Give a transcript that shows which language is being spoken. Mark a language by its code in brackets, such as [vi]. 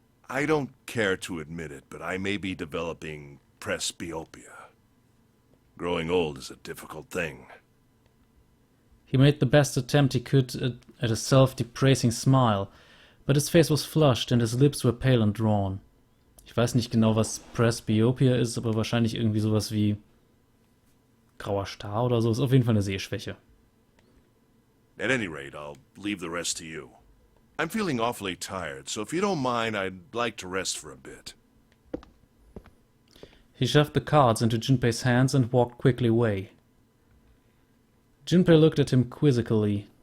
[en] I don't care to admit it, but I may be developing presbyopia. Growing old is a difficult thing. He made the best attempt he could at a self-depressing smile, but his face was flushed and his lips were pale and drawn. [de] Ich weiß nicht genau, was Presbyopia ist, aber wahrscheinlich irgendwie sowas wie grauer Star oder so. Ist auf jeden Fall eine Sehschwäche. [en] At any rate, I'll leave the rest to you. I'm feeling awfully tired, so if you don't mind, I'd like to rest for a bit. He shoved the cards into Junpei's hands and walked quickly away. Junpei looked at him quizzically.